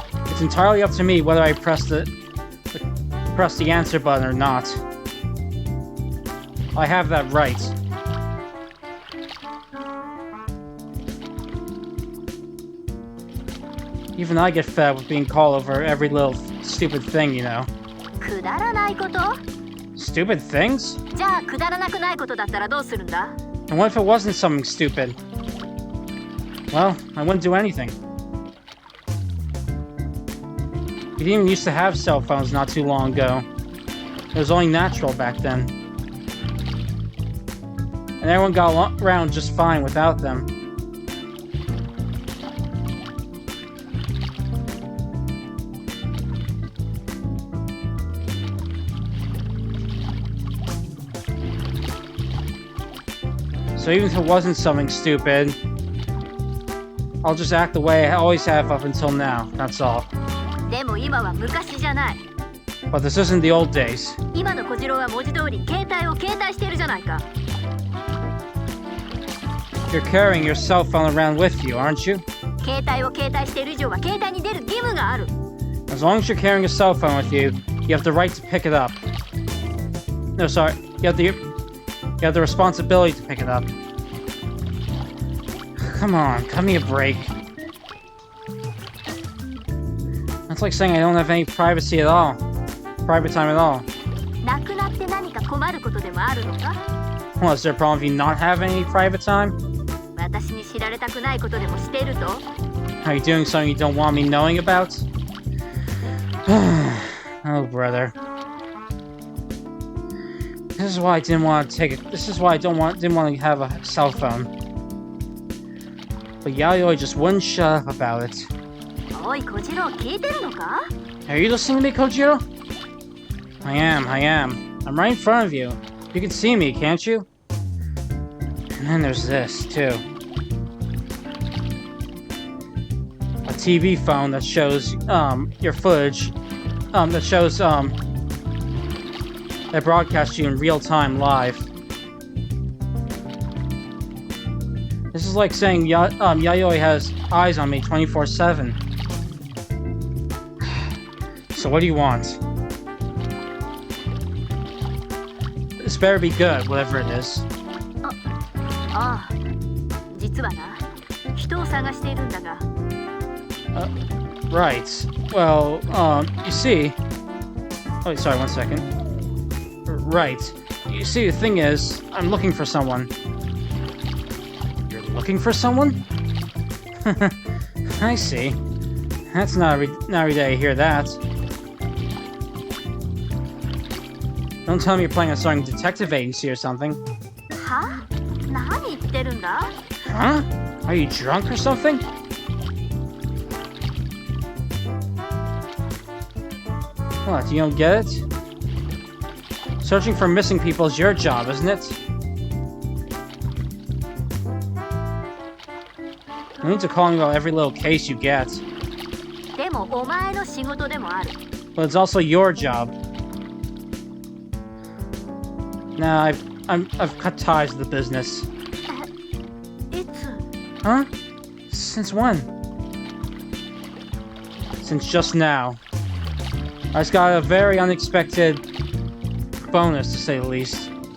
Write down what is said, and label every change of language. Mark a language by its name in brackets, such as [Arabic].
[English] It's entirely up to me whether I press the answer button or not. I have that right. Even I get fed with being called over every little stupid thing, you know. [Japanese] くだらないこと? [English] Stupid things? [Japanese] じゃあくだらなくないことだったらどうするんだ? [English] And what if it wasn't something stupid? Well, I wouldn't do anything. We didn't even used to have cell phones not too long ago. It was only natural back then. And everyone got around just fine without them. So even if it wasn't something stupid, I'll just act the way I always have up until now, that's all. [Japanese] でも今は昔じゃない。 [English] But this isn't the old days. [Japanese] 今の小次郎は文字通り携帯を携帯しているじゃないか。 [English] You're carrying your cell phone around with you, aren't you? [Japanese] 携帯を携帯している以上は携帯に出る義務がある。 [English] As long as you're carrying a cell phone with you, you have the right to pick it up. No, sorry. You have the responsibility to pick it up. Come on, cut me a break. That's like saying I don't have any privacy at all. Private time at all. [Japanese] なくなって何か困ることでもあるのか？ [English] Well, is there a problem if you not have any private time? [Japanese] 私に知られたくないことでもしていると？ [English] Are you doing something you don't want me knowing about? Oh, brother. This is why I didn't want to take it. This is why I didn't want to have a cell phone. But Yayoi just wouldn't shut up about it. [Japanese] おい小次郎聞いてるのか？ [English] Are you listening to me, Kojiro? I am. I'm right in front of you. You can see me, can't you? And then there's this, too. A TV phone that shows, your footage, that shows, that broadcasts you in real time live. This is like saying Yayoi has eyes on me 24/7. So what do you want? This better be good, whatever it is. [Japanese] ああ、実はな、人を探しているんだが。 [English] Right. Well, you see... Oh, sorry, 1 second. Right. You see, the thing is, I'm looking for someone. You're looking for someone? I see. That's not every day I hear that. Don't tell me you're playing a certain detective agency or something. [Japanese] は？何言ってるんだ？ [English] Huh? Are you drunk or something? What, you don't get it? Searching for missing people is your job, isn't it? You need to call me about every little case you get. [Japanese] でもお前の仕事でもある。 [English] But it's also your job. Nah, I've cut ties with the business. [Japanese] いつ？ [English] Huh? Since when? Since just now. I just got a very unexpected bonus, to say the least.